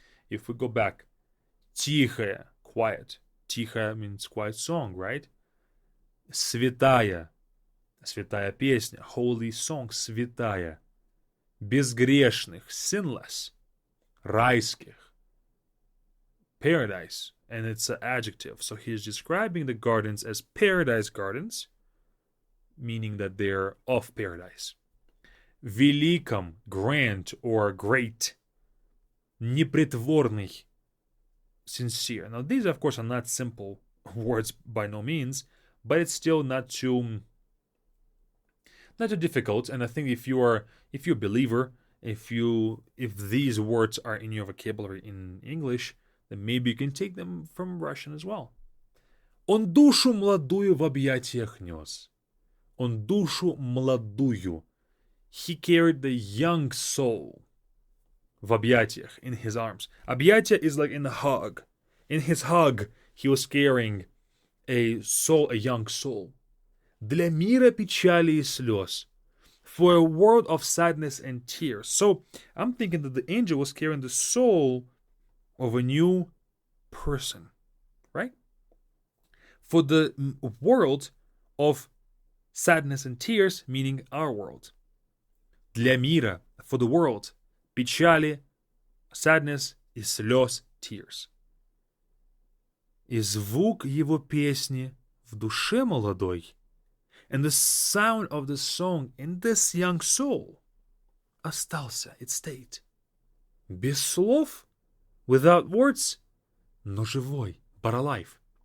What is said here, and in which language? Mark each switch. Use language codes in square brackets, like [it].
[en] If we go back, тихая, quiet. Тихая means quiet song, right? [ru] Святая, святая песня, [en] holy song, [ru] святая. [en] Безгрешных, sinless. Райских, paradise, and it's an adjective. So he's describing the gardens as paradise gardens, meaning that they're of paradise. Великом, grand or great. Непритворный, sincere. Now these, of course, are not simple words by no means, but it's still not too difficult. And I think if you're a believer, if these words are in your vocabulary in English, then maybe you can take them from Russian as well. [ru] Он душу младую в объятиях нес. Он душу младую. [en] He carried the young soul [ru] в объятиях, [en] in his arms. Объятия is like in a hug. In his hug, he was carrying a soul, a young soul. [ru] Для мира печали и слез. [en] For a world of sadness and tears. So I'm thinking that the angel was carrying the soul of a new person, right? For the world of sadness and tears, meaning our world. [ru] Для мира, [en] for the world. Печали, sadness, [ru] и слез, [en] tears. [ru] И звук его песни в душе молодой, [en] and the sound of the song in this young soul, остался, it stayed. [ru] Без слов, [en] without words, [ru] но живой, [en] but alive.